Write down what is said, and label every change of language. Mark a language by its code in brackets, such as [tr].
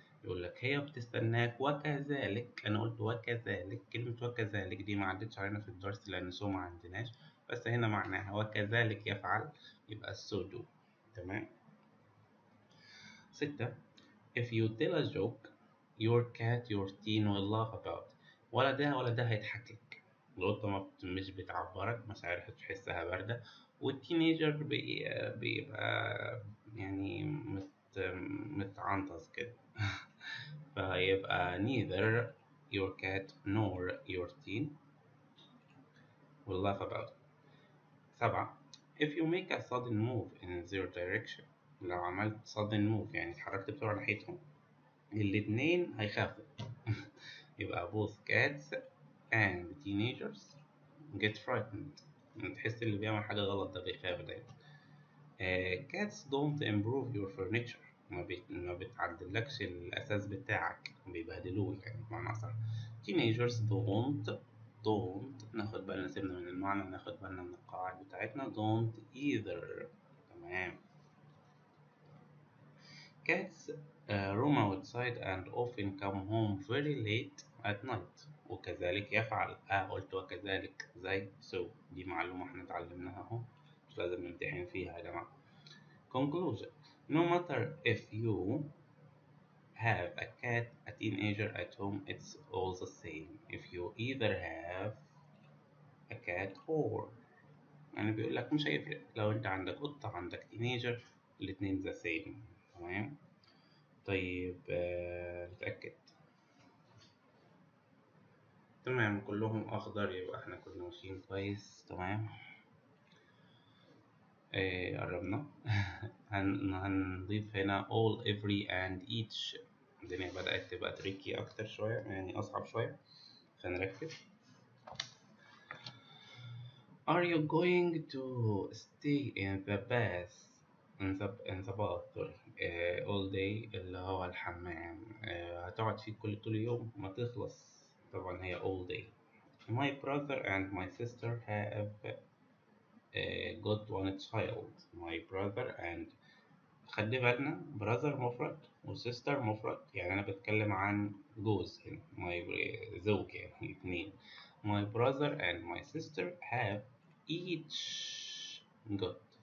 [ar] يقول لك هي بتستناك، وكذلك أنا قلت وكذلك، كلمة وكذلك دي ما عدتش علينا في الدرس لأن سو ما عندناش، بس هنا معناها وكذلك يفعل، يبقى so do. تمام. 6. [en] If you tell a joke your cat your teen will laugh about. [ar] ولا ده هيضحك لك. القطة مش بتعبرك، مشاعرها تحسها باردة، والتينيجر بيبقى يعني متعنطز كده. [en] فيبقى neither your cat nor your teen will laugh about it. 7. If you make a sudden move in their direction. [ar] لو عملت [en] sudden move [ar] يعني اتحركت بسرعة ناحيتهم، الاتنين هيخافوا. [en] يبقى both cats and teenagers get frightened. [ar] تحس اللي بيعمل حاجة غلط ده بيخاف دايما. [en] cats don't improve your furniture. [ar] ما بتعدلكش الأساس بتاعك، بيبهدلوه يعني بمعنى أصح. [en] teenagers don't [ar] ناخد بالنا، سيبنا من المعنى ناخد بالنا من القواعد بتاعتنا. [en] don't either. تمام. Cats roam outside and often come home very late at night. [ar] وكذلك يفعل. قلت وكذلك زي so. دي معلومة احنا اتعلمناها اهو، مش لازم نمتحن فيها يا جماعة. [en] Conclusion. No matter if you have a cat, a teenager at home, it's all the same. If you either have a cat or. [ar] يعني بيقول لك مش هيفرق لو انت عندك قطة، عندك تينيجر، [en] الاتنين the same. [ar] تمام. طيب نتأكد. تمام، كلهم أخضر، يبقى احنا كنا ماشيين كويس. تمام. قربنا. هنضيف هنا [en] all every and each. [ar] الدنيا بدأت تبقى تريكي أكتر شوية، يعني أصعب شوية، فنركز. [en] Are you going to stay in the bath in the bath sorry all day، [ar] اللي هو الحمام، هتقعد فيه طول اليوم ما تخلص. [en] طبعا هي all day. My brother and my sister have got one child. My brother and [ar] خلي بالنا brother مفرد و sister مفرد، يعني أنا بتكلم عن جوز هنا، زوج يعني اتنين. [en] My brother and my sister have each got.